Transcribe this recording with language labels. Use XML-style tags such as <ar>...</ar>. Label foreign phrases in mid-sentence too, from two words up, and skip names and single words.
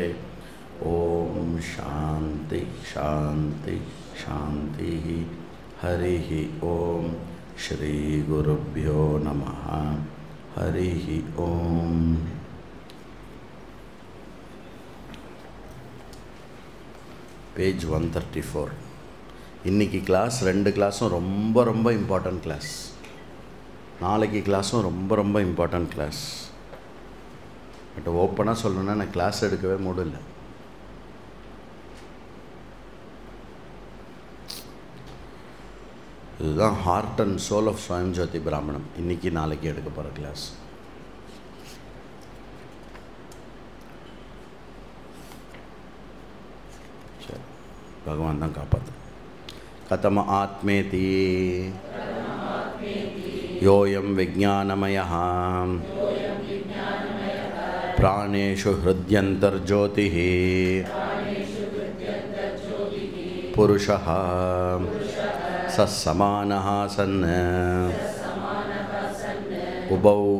<sa>ॐ शान्ति शान्ति शान्तिः. हरिः ॐ श्रीगुरुभ्यो नमः. हरिः ॐ. पेज 134.</sa> <ta>இன்னைக்கு கிளாஸ் 2 கிளாஸும் ரொம்ப</ta> <en>important class.</en> <ta>நாளைக்கு கிளாஸும் ரொம்ப</ta> <en>important class.</en> <ta>பட் ஓப்பனாக சொல்லணுன்னா நான் கிளாஸ் எடுக்கவே முடியல. இதுதான்</ta> <en>heart and soul of</en> <ta>ஸ்வயம் ஜோதி பிராமணம். இன்றைக்கி நாளைக்கு எடுக்க போகிற கிளாஸ். சரி, பகவான் தான் காப்பாற்று.</ta> <sa>कथम आत्मेति योऽयं विज्ञानमयः प्राणेषु हृद्यन्तर्ज्योतिः पुरुषः सस्समानः सन् उभौ</sa>